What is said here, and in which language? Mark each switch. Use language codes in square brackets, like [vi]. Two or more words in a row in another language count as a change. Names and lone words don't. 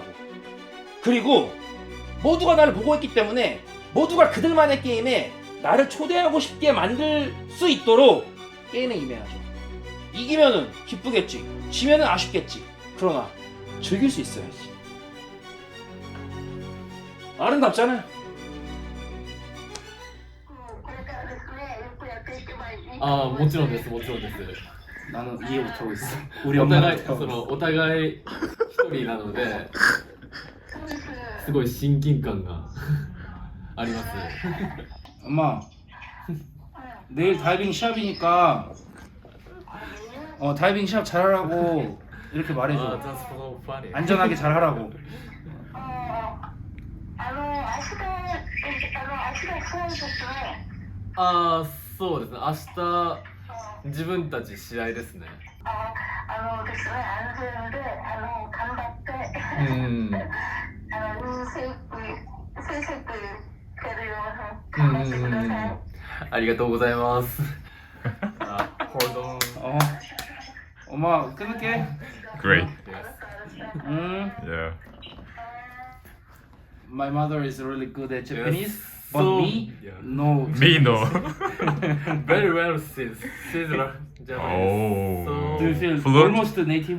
[ko] 그리고 모두가 나를 보고 있기 때문에 모두가 그들만의 게임에 나를 초대하고 싶게 만들 수 있도록 게임에 임해야죠. 이기면은 기쁘겠지. 지면은 아쉽겠지. 그러나 즐길 수 있어야지. 아름답잖아요. 아, [ja] もちろんです。 [ko] 나는 이해 못하고 있어. [ja] お互いお互い一人なので、すごい親近感があります。 [ko] 엄마, 내일 다이빙 시합이니까 다이빙 시합 잘하라고 이렇게 말해줘. 안전하게 잘하라고. [ja] ああ、そうですね。明日自分たち試合ですね。ありがとうございます。 [en] Hold on. [ko] 엄마 끊을게. [en] Great. Yeah. My mother is really good at Japanese, Yes. but So- me, no. Me, no. Very well, she's Japanese. Oh. So, Do you feel Fluent? almost native?